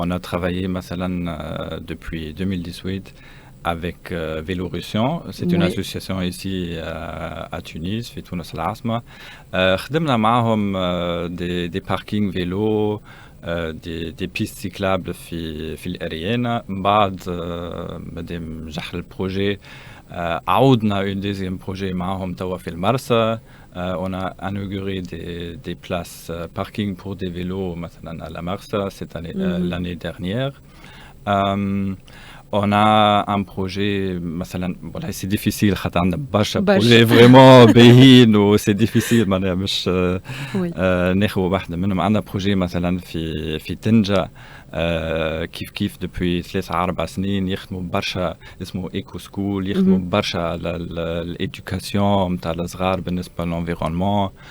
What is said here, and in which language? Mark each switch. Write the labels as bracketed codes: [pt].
[fr] On a travaillé depuis 2018 avec Vélorussion. C'est une association ici à Tunis, [ar] في تونس العاصمة. خدمنا معهم [fr] des parkings vélos, des pistes cyclables في الأريانا. [ar] بعد مادام نجح البروجي عودنا [fr] une deuxième projet [ar] معهم توا في المرسى. [fr] On a inauguré des places parking pour des vélos مثلا à la Marsa cette année, l'année dernière. On a un projet, voilà, c'est difficile, on a برشا projet vraiment باهين و c'est difficile [ar] معناها مش ناخذ واحدة منهم. عندنا projet مثلا في طنجة كيف depuis 3-4 سنين يخدموا برشا اسمه ايكو سكول، يخدموا برشا على الادوكاسيون نتاع الصغار بالنسبة للانفيرونمون.